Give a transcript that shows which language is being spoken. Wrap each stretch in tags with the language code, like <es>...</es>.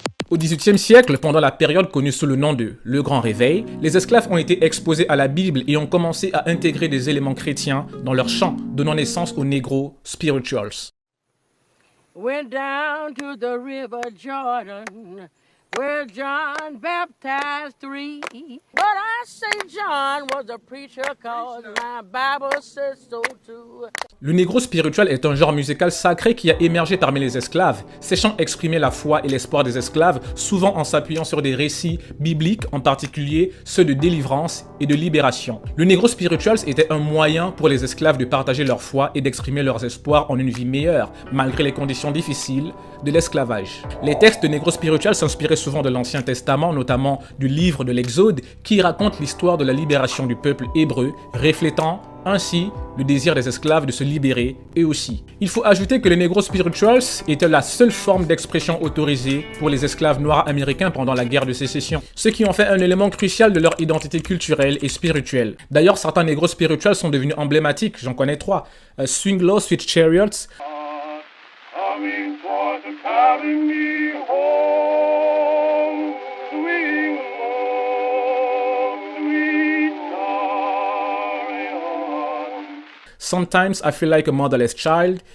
<fr>Au XVIIIe siècle, pendant la période connue sous le nom de Le Grand Réveil, les esclaves ont été exposés à la Bible et ont commencé à intégrer des éléments chrétiens dans leurs chants, donnant naissance aux Negro Spirituals.</fr> <en>Went down to the river Jordan, where John baptized 3. But I say John was a preacher, cause my Bible says so too.</en> <fr>Le Negro Spiritual est un genre musical sacré qui a émergé parmi les esclaves. Ces chants exprimaient la foi et l'espoir des esclaves, souvent en s'appuyant sur des récits bibliques, en particulier ceux de délivrance et de libération. Le Negro Spirituals était un moyen pour les esclaves de partager leur foi et d'exprimer leurs espoirs en une vie meilleure, malgré les conditions difficiles de l'esclavage. Les textes de Negro Spirituals s'inspiraient souvent de l'Ancien Testament, notamment du livre de l'Exode, qui raconte l'histoire de la libération du peuple hébreu, reflétant ainsi le désir des esclaves de se libérer eux aussi. Il faut ajouter que les Negro Spirituals étaient la seule forme d'expression autorisée pour les esclaves noirs américains pendant la guerre de sécession, ce qui en fait un élément crucial de leur identité culturelle et spirituelle. D'ailleurs, certains Negro Spirituals sont devenus emblématiques, j'en connais 3.</fr> <en>Swing Low, Sweet Chariots, Sometimes I feel like a motherless child.</en>